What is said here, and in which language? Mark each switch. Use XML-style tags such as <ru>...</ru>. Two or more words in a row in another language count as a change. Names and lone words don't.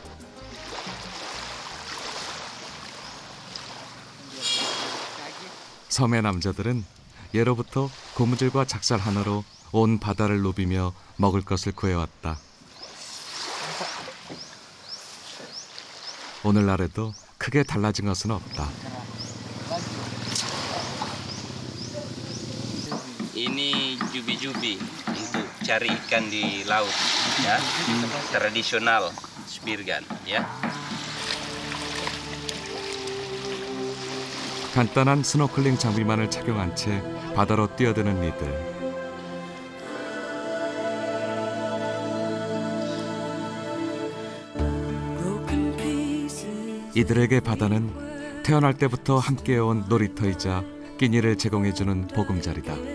<ko>섬의 남자들은 예로부터 고무줄과 작살 하나로 온 바다를 누비며 먹을 것을 구해왔다. 오늘날에도 크게 달라진 것은 없다.</ko> <id>Ini jubi-jubi untuk cari ikan di laut, ya. Tradisional Spirgan, ya.</id> <ko>간단한 스노클링 장비만을 착용한 채 바다로 뛰어드는 이들. 이들에게 바다는 태어날 때부터 함께해온 놀이터이자 끼니를 제공해주는 보금자리다.</ko>